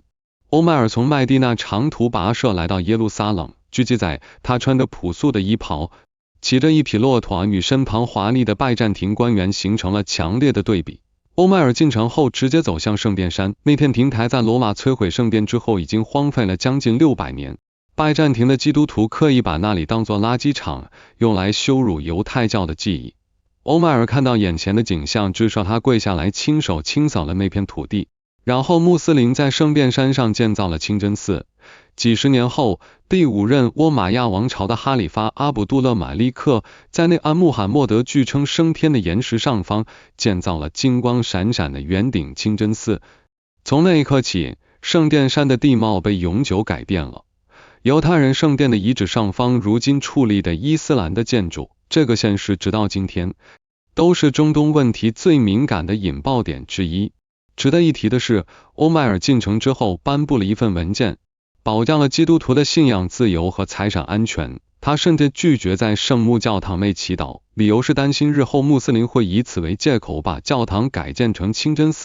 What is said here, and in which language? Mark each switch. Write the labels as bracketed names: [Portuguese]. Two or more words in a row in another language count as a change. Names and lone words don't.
[Chinese] 歐邁爾從麥地那長途跋涉來到耶路撒冷，據記載他穿着樸素的衣袍， 騎着一匹駱駝與身旁華麗的拜占庭官員形成了強烈的對比。歐邁爾進城後直接走向聖殿山，那片亭台在羅馬摧毀聖殿之後已經荒廢了將近600年。拜占庭的基督徒刻意把那裡當作垃圾場，用來羞辱猶太教的記憶。歐邁爾看到眼前的景象，至少他跪下來親手清掃了那片土地。然後穆斯林在聖殿山上建造了清真寺。幾十年後，第5任倭瑪亚王朝的哈里發阿卜杜勒馬利克在内安穆罕默德据稱升天的岩石上方建造了金光閃閃的圓頂清真寺。從那一刻起，聖殿山的地貌被永久改變了。猶太人聖殿的遺址上方如今矗立的伊斯蘭的建築，這個現實直到今天都是中東問題最敏感的引爆點之一。值得一提的是，歐邁爾進城之後頒布了一份文件，保障了基督徒的信仰自由和財產安全。他甚至拒絕在聖母教堂內祈禱，理由是擔心日後穆斯林會以此為借口把教堂改建成清真寺。